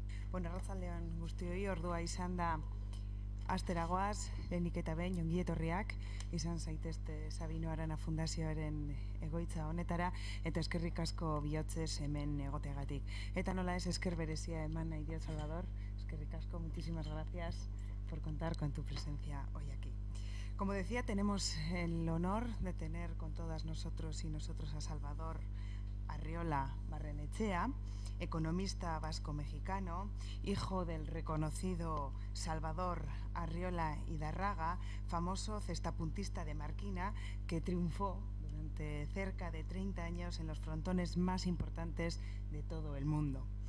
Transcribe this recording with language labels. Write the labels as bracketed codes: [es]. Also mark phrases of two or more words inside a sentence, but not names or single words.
[eu] Bueno, arratsaldean guztioi, ordua izan da asteragoaz, lehenik eta behin ongi etorriak, izan zaitezte Sabino Arana Fundazioaren egoitza honetara, eta eskerrik asko bihotzez hemen egoteagatik. Eta nola ez, esker berezia eman nahi diot, Salvador, eskerrik asko, [es] muchísimas gracias por contar con tu presencia hoy aquí. Como decía, tenemos el honor de tener con todas nosotros y nosotros a Salvador Arriola Barrenechea, economista vasco-mexicano, hijo del reconocido Salvador Arriola Idarraga, famoso cestapuntista de Marquina, que triunfó durante cerca de 30 años en los frontones más importantes de todo el mundo.